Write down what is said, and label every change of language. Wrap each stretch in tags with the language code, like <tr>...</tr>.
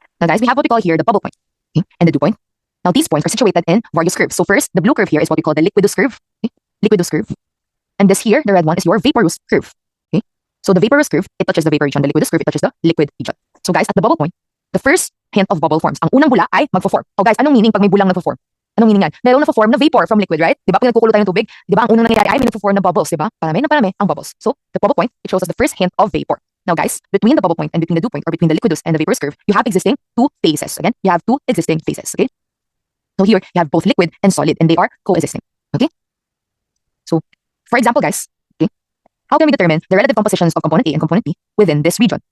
<en>Now guys, we have what we call here the bubble point, okay, and the dew point. Now these points are situated in various curves. So first, the blue curve here is what we call the liquidus curve, okay, liquidus curve. And this here, the red one, is your vaporous curve. Okay? So the vaporous curve, it touches the vapor region. The liquidus curve, it touches the liquid region. So guys, at the bubble point, the first hint of bubble forms. Ang unang bula ay magfo-form.</en> <tl>Oh guys, anong meaning pag may bulang nagfo-form? Anong meaning yan? Meron nagfo-form na vapor from liquid, right? Diba? Pag nagkukulo tayo ng tubig, diba? Ang unang nangyayari ay may nagfo-form na bubbles, diba?</tl> <en>Parami ang bubbles. So the bubble point, it shows us the first hint of vapor. Now guys, between the bubble point and between the dew point, or between the liquidus and the vaporous curve, you have existing two phases. Again, you have two existing phases. Okay? So here, you have both liquid and solid, and they are coexisting. Okay? So, for example, guys, how can we determine the relative compositions of component A and component B within this region?</en>